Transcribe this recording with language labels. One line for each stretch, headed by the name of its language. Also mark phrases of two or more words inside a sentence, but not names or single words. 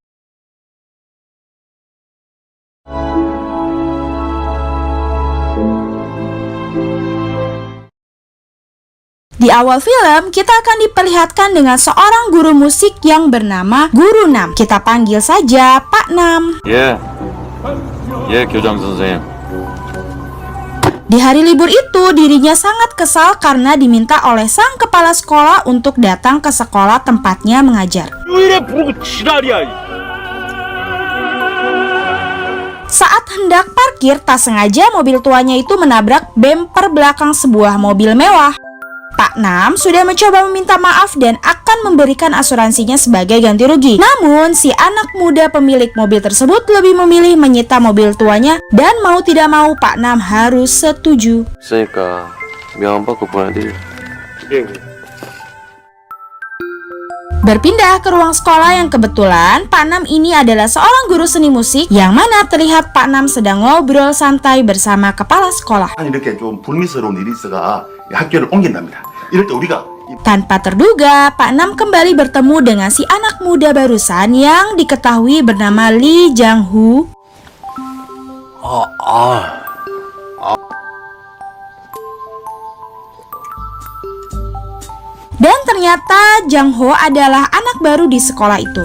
Indonesian: Di awal film, kita akan diperlihatkan dengan seorang guru musik yang bernama Guru Nam. Kita panggil saja Pak Nam.
Korean: 교장 선생님.
Indonesian: Di hari libur itu, dirinya sangat kesal karena diminta oleh sang kepala sekolah untuk datang ke sekolah tempatnya mengajar. Saat hendak parkir, tak sengaja mobil tuanya itu menabrak bemper belakang sebuah mobil mewah. Pak Nam sudah mencoba meminta maaf dan akan memberikan asuransinya sebagai ganti rugi. Namun, si anak muda pemilik mobil tersebut lebih memilih menyita mobil tuanya dan mau tidak mau Pak Nam harus setuju.
Korean: 있으니까 명함 받고 보내드릴.
Indonesian: Berpindah ke ruang sekolah yang kebetulan Pak Nam ini adalah seorang guru seni musik yang mana terlihat Pak Nam sedang ngobrol santai bersama kepala sekolah.
Korean: 이렇게 좀 불미스러운 일이 있어가 학교를 옮긴답니다. 이럴 때 우리가
Indonesian: Tanpa terduga, Pak Nam kembali bertemu dengan si anak muda barusan yang diketahui bernama Lee Jang Hoo. Dan ternyata Jang Ho adalah anak baru di sekolah itu.